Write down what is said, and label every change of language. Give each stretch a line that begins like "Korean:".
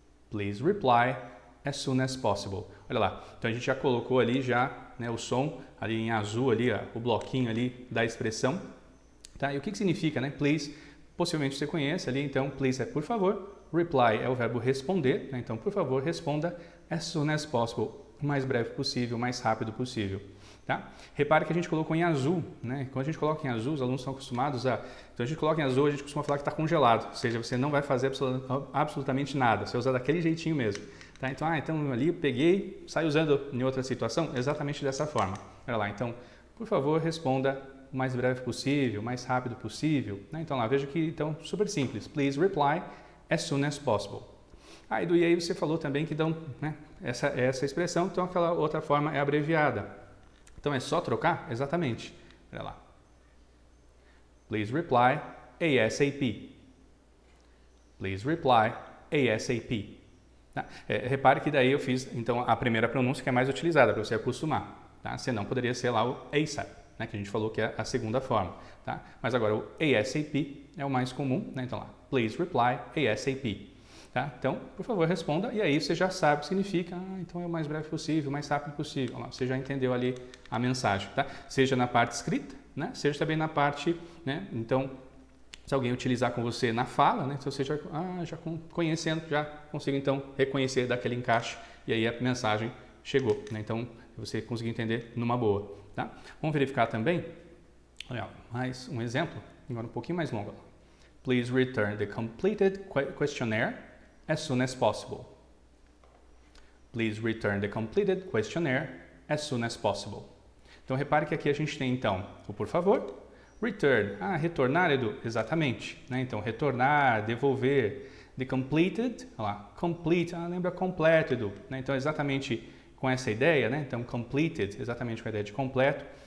English: Please reply as soon as possible.
Portuguese: Olha lá, então a gente já colocou ali né, o som ali em azul ali, o bloquinho ali da expressão. Tá? E o que significa, né? Please, possivelmente você conhece ali, então please é por favor, reply é o verbo responder, né? Então por favor responda as soon as possible, o mais breve possível, o mais rápido possível. Tá? Repare que a gente colocou em azul, né? Quando a gente coloca em azul, os alunos estão acostumados a... Então a gente coloca em azul, a gente costuma falar que está congelado, ou seja, você não vai fazer absolutamente nada, você usa daquele jeitinho mesmo. Tá? Então ali eu peguei, saio usando em outra situação, exatamente dessa forma. Olha lá, então, por favor, responda o mais breve possível, o mais rápido possível. Né? Então lá, veja que, então, super simples.
English: Please reply as soon as possible.
Portuguese: E aí você falou também que dão, né, essa expressão, então aquela outra forma é abreviada. Então é só trocar? Exatamente. Olha lá.
English: Please reply ASAP. Please reply ASAP. Tá?
Portuguese: Repare que daí eu fiz então a primeira pronúncia que é mais utilizada para você acostumar. Tá? Senão poderia ser lá o ASAP, né, que a gente falou que é a segunda forma. Tá? Mas agora o ASAP é o mais comum. Né? Então lá,
English: please reply ASAP.
Portuguese: Tá? Então, por favor, responda e aí você já sabe o que significa. Então é o mais breve possível, o mais rápido possível. Você já entendeu ali a mensagem. Tá? Seja na parte escrita, né? Seja também na parte, né? Então, se alguém utilizar com você na fala, né? Então você já conhecendo, já consigo então reconhecer daquele encaixe e aí a mensagem chegou. Né? Então, você conseguiu entender numa boa. Tá? Vamos verificar também, olha, mais um exemplo, agora um pouquinho mais longo.
English: Please return the completed questionnaire as soon as possible. Please return the completed questionnaire as soon as possible.
Portuguese: Então, repare que aqui a gente tem, então, o por favor, return, retornar, Edu, exatamente. Né? Então, retornar, devolver, the completed, olha lá, complete, lembra completo, Edu. Né? Então, exatamente com essa ideia, né? Então, completed, exatamente com a ideia de completo.